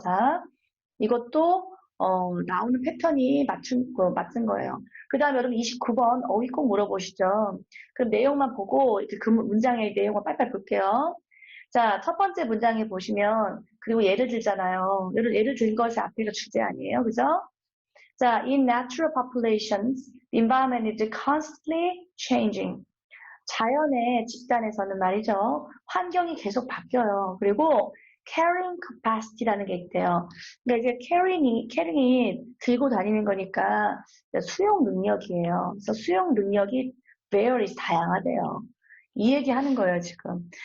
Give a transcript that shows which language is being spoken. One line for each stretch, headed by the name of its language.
Korean: 자, 이것도 나오는 패턴이 맞춘 거예요. 그 다음에 여러분 29번 어휘 꼭 물어보시죠. 그럼 내용만 보고 그 문장의 내용을 빨리빨리 볼게요. 자, 첫 번째 문장에 보시면 그리고 예를 들잖아요. 예를 든 것이 앞에가 주제 아니에요. 그죠?
English: 자, in natural populations, the environment is constantly changing.
Korean: 자연의 집단에서는 말이죠. 환경이 계속 바뀌어요. 그리고 carrying capacity라는 게 있대요. 그러니까 이제 carrying이 들고 다니는 거니까 수용 능력이에요. 그래서 수용 능력이 varies 다양하대요. 이 얘기 하는 거예요, 지금.